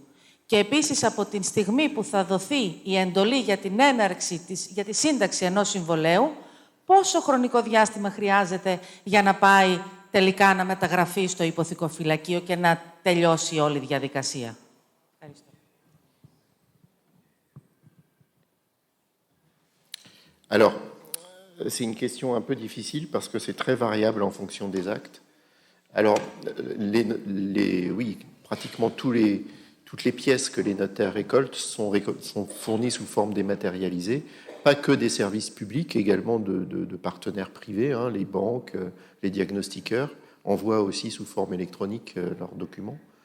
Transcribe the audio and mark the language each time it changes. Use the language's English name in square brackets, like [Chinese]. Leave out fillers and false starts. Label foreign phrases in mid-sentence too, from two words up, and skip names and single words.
[Greek] Και επίσης από την στιγμή που θα δοθεί η εντολή για την έναρξη, για τη σύνταξη ενός συμβολαίου, πόσο χρονικό διάστημα χρειάζεται για να πάει τελικά να μεταγραφεί στο υποθηκοφυλακείο και να τελειώσει όλη η διαδικασία? Ευχαριστώ. [French] Alors, c'est une question un peu difficile parce que c'est très variable en fonction des actes. Alors, oui, pratiquement toutes les pièces que les notaires récoltent sont fournies sous forme dématérialisée, pas que des services publics, également de partenaires privés, hein, les banques, les diagnostiqueurs envoient aussi sous forme électronique leurs documents.